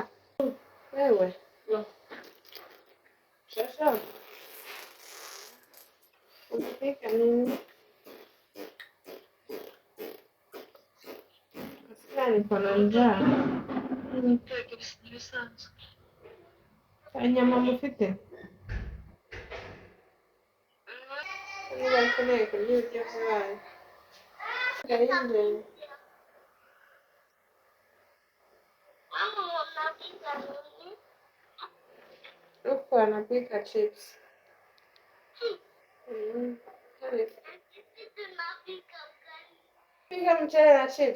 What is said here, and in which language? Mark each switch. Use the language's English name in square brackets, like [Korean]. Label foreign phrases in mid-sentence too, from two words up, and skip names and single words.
[Swahili] Wewe. Sasa. Unapika nini? Askari kuna njaa. [Kinyarwanda] Nyama mufite? Niba ukeneye kurya ibiryo byayo. Gahinde. [Swahili] Huku anapika chips. Pika mchele na chips.